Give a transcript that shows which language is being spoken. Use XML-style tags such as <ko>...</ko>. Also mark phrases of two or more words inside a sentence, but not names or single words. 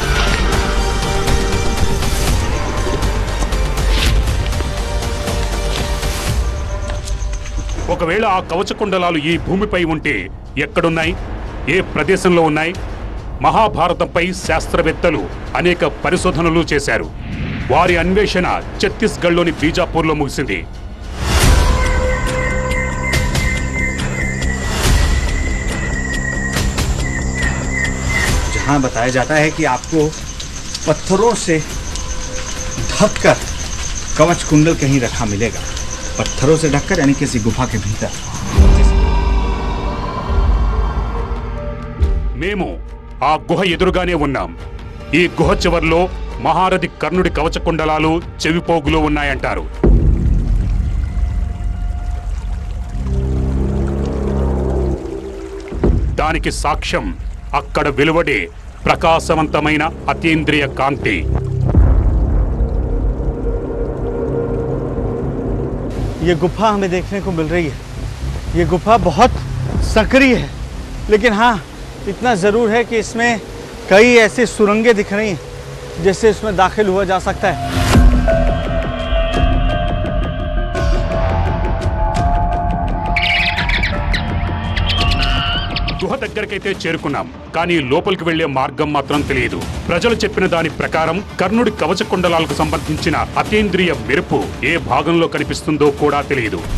<te>ఒకవేళ ఆ కవచకుండలాలు ఈ భూమిపై ఉంటే ఎక్కడున్నాయి? ఏ ప్రదేశంలో ఉన్నాయి? మహాభారతంపై శాస్త్రవేత్తలు అనేక పరిశోధనలు చేశారు. వారి అన్వేషణ ఛత్తీస్గఢ్లోని బీజాపూర్లో ముగిసింది.</te> <hi>जहाँ बताया जाता है कि आपको पत्थरों से ढककर कवच कुंडल कहीं रखा मिलेगा। पत्थरों से ढककर यानी किसी गुफा के भीतर।</hi> <te>మేము ఆ గుహ ఎదురుగానే ఉన్నాం. ఈ గుహ చివర్లో మహారథి కర్ణుడి కవచకుండలాలు చెవిపోగులో ఉన్నాయంటారు. దానికి సాక్ష్యం అక్కడ వెలువడే ప్రకాశవంతమైన అతీంద్రియ కాంతి.</te> <hi>ये गुफा हमें देखने को मिल रही है. ये गुफा बहुत सक्रिय है, लेकिन हाँ इतना ज़रूर है कि इसमें कई ऐसी सुरंगें दिख रही हैं जिससे इसमें दाखिल हुआ जा सकता है.</hi> <te>గుహ దగ్గరకైతే చేరుకున్నాం, కానీ లోపలికి వెళ్లే మార్గం మాత్రం తెలియదు. ప్రజలు చెప్పిన దాని ప్రకారం కర్ణుడి కవచకుండలాలకు సంబంధించిన అతీంద్రియ మెరుపు ఏ భాగంలో కనిపిస్తుందో కూడా తెలియదు.</te>